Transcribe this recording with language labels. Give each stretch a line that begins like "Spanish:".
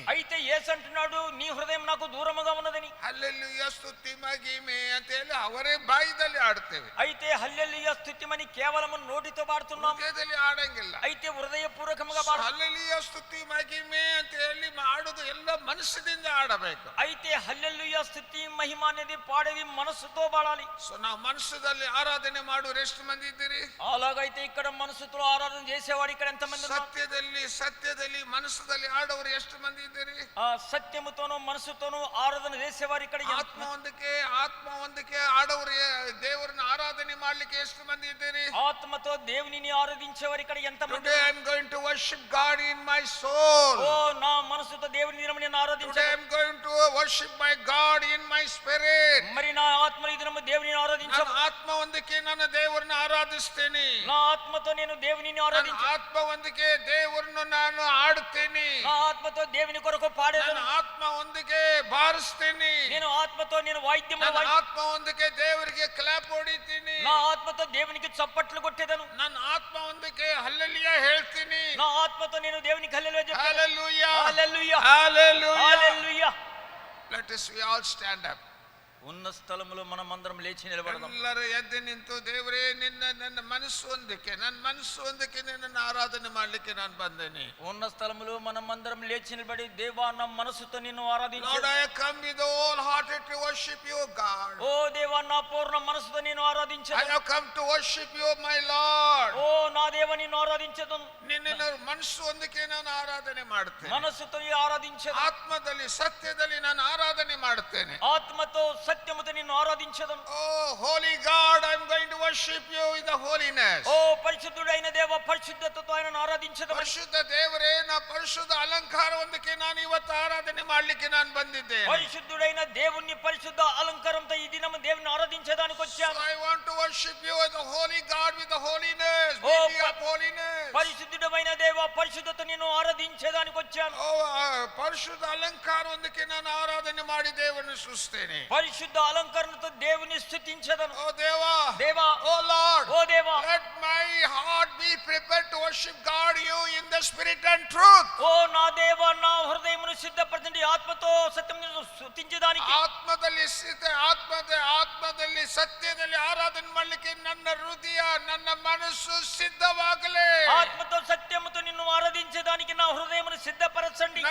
Telugu: అయితే యేసు అంటున్నాడు, నీ హృదయం నాకు దూరముగా ఉన్నదని.
Kannada: హల్లెలూయా, స్తుతి మహిమే ಅಂತ ಹೇಳಿ ಅವರೇ ಬಾಯಿದಲ್ಲಿ ಆಡ್ತೇವೆ.
Telugu: అయితే హల్లెలూయా స్తుతిమని కేవలం నోటితో పాడుతున్నాం,
Kannada: ಹೃದಯದಲ್ಲಿ ಆಡಂಗಿಲ್ಲ.
Telugu: అయితే హృదయపూర్వకంగా పాడు.
Kannada: ಹಲ್ಲెಲೂಯಾ ಸ್ತುತಿ ಮಹಿಮೆ ಅಂತ ಹೇಳಿ ಮಾಡುದು ಎಲ್ಲ ಮನಸ್ಸಿನಿಂದ ಆಡಬೇಕು.
Telugu: అయితే హల్లెలూయా స్తుతి మహిమ అనేది పాడేది మనసుతో పాడాలి.
Kannada: ಸೊ ನಾವು ಮನಸ್ಸದಲ್ಲಿ ಆರಾಧನೆ ಮಾಡುವ ಎಷ್ಟು ಮಂದಿ ಇದ್ದೀರಿ?
Telugu: అలాగైతే ఇక్కడ మనసుతో ఆరాధన చేసేవాడు ఇక్కడ ఎంతమంది ఉన్నారు?
Kannada: ಸತ್ಯದಲ್ಲಿ ಮನಸ್ಸದಲ್ಲಿ ಆಡೋರು ಎಷ್ಟು ಮಂದಿ ಇದ್ದೀರಿ?
Telugu: ఆ సత్యముతోనూ మనసుతోనూ ఆరాధన చేసేవారు ఇక్కడ
Kannada: ಆತ್ಮ ಒಂದಕ್ಕೆ ಆಡೋರು ದೇವರನ್ನ ಆರಾಧನೆ ಮಾಡ್ಲಿಕ್ಕೆ ಎಷ್ಟು ಮಂದಿ ಇದ್ದೀರಿ?
Telugu: ఆత్మతో దేవునిని ఆరాధించేవారు ఇక్కడ ఎంతమంది?
English: Today I am going to worship God in my soul.
Telugu: ఓ నా మనసుతో దేవుని దినము నేను
English: Today I
Telugu: ఆరాధించాను.
English: am going to worship my God in my spirit.
Telugu: మరి నా ఆత్మ ఈ దినము దేవునిని
Kannada: ನನ್ನ
Telugu: ఆరాధించాను.
Kannada: ಆತ್ಮ ಒಂದಕ್ಕೆ ನನ್ನ ದೇವರನ್ನ ಆರಾಧಿಸ್ತೇನೆ.
Telugu: నా ఆత్మతో నేను దేవునిని
Kannada: ನನ್ನ
Telugu: ఆరాధించాను.
Kannada: ಆತ್ಮ ಒಂದಕ್ಕೆ ದೇವರನ್ನು ನಾನು ಆಡುತ್ತೇನೆ.
Telugu: నా ఆత్మ ఆత్మతో దేవుని కొరకు పాడేదను.
Kannada: ನನ್ನ ಆತ್ಮ ಒಂದಿಗೆ ಬಾರಿಸ್ತೀನಿ.
Telugu: నేను ఆత్మతో నేను వాయిద్యము
Kannada: ನನ್ನ ಆತ್ಮ ಒಂದಿಗೆ ದೇವರಿಗೆ ಕ್ಲಾಪ್ ಹೊಡಿತೀನಿ.
Telugu: నా ఆత్మతో దేవునికి చప్పట్లు కొట్టేదను.
Kannada: ನನ್ನ ಆತ್ಮ ಒಂದಿಗೆ ಹಲ್ಲೆಲೂಯಾ ಹೇಳ್ತೀನಿ.
Telugu: నా ఆత్మతో నేను దేవునికి హల్లెలూయా చెప్తాను. హల్లెలూయా హల్లెలూయా హల్లెలూయా హల్లెలూయా.
English: Let us we all stand up.
Telugu: ఉన్న స్థలములో మనమందరం లేచి నిలబడదాం.
Kannada: ಎಲ್ಲರೂ ಎದ್ದು ನಿಂತು ದೇವರೇ ನನ್ನ ಮನಸ್ಸು ಒಂದಕ್ಕೆ ನಿನ್ನನ್ನು ಆರಾಧನೆ ಮಾಡಲಿಕ್ಕೆ ನಾನು ಬಂದೇನೆ.
Telugu: ఉన్న స్థలములో మనమందరం లేచి నిలబడి దేవా నా మనసుతో నిన్ను ఆరాధించు.
English: Lord, I come with all hearted to worship you, God.
Telugu: ఓ దేవా నా పూర్ణ మనసుతో నిన్ను ఆరాధించెదను.
English: I have come to worship you, my Lord.
Telugu: ఓ నా దేవా నిన్ను ఆరాధించెదను.
Kannada: ನಿನ್ನ ಮನಸ್ಸು ಒಂದಕ್ಕೆ ನಾನು ಆರಾಧನೆ ಮಾಡ್ತೇನೆ.
Telugu: మనసుతో ఆరాధించెదను.
Kannada: ಆತ್ಮದಲ್ಲಿ ಸತ್ಯದಲ್ಲಿ ನಾನು ಆರಾಧನೆ ಮಾಡ್ತೇನೆ.
Telugu: ఆత్మతో సత్యముతో నిన్ను ఆరాధించెదను.
English: Oh holy God, I am going to worship you in the holiness.
Telugu: ఓ పరిశుద్ధుడైన దేవ పరిశుద్ధతతో ఆయనను ఆరాధించెదను.
Kannada: ಪರಿಶುದ್ಧ ದೇವರೇ, ನಾ ಪರಿಶುದ್ಧ ಅಲಂಕಾರ ಒಂದಕ್ಕೆ ನಾನು ಇವತ್ತು ಆರಾಧನೆ ಮಾಡ್ಲಿಕ್ಕೆ ನಾನು ಬಂದಿದ್ದೇನೆ.
Telugu: పరిశుద్ధుడైన దేవుణ్ణి పరిశుద్ధ అలంకారంతో ఈ దినము దేవుని ఆరాధించడానికి వచ్చాను.
English: I want to worship you as the holy God with the holiness, Oh, beauty of holiness.
Telugu: పరిశుద్ధుడైన దేవ పరిశుద్ధత నిన్ను ఆరాధించడానికి వచ్చాను.
Kannada: ಪರಿಶುದ್ಧ ಅಲಂಕಾರ ಒಂದಕ್ಕೆ ನಾನು ಆರಾಧನೆ ಮಾಡಿ ದೇವರನ್ನು ಸ್ತುತಿಸ್ತೇನೆ.
Telugu: పరిశుద్ధ అలంకరణతో దేవుని స్తుతించెదను.
Kannada: ಓ ದೇವಾ,
Telugu: దేవా,
English: O lord,
Telugu: ఓ దేవా,
English: let my heart be prepared to worship God you in the spirit and truth.
Telugu: ఓ నా దేవా నా హృదయమును సిద్ధపరచండి ఆత్మతో సత్యమును స్తుతించడానికి.
Kannada: ಆತ್ಮದಲ್ಲಿ ಸತ್ಯದಲ್ಲಿ ಆರಾಧನೆ ಮಾಡಲಿಕ್ಕೆ ನನ್ನ ಹೃದಯ ನನ್ನ ಮನಸ್ಸು ಸಿದ್ಧವಾಗಲಿ.
Telugu: ఆత్మతో సత్యముతో నిన్ను ఆరాధించడానికి నా హృదయమును సిద్ధపరచండి.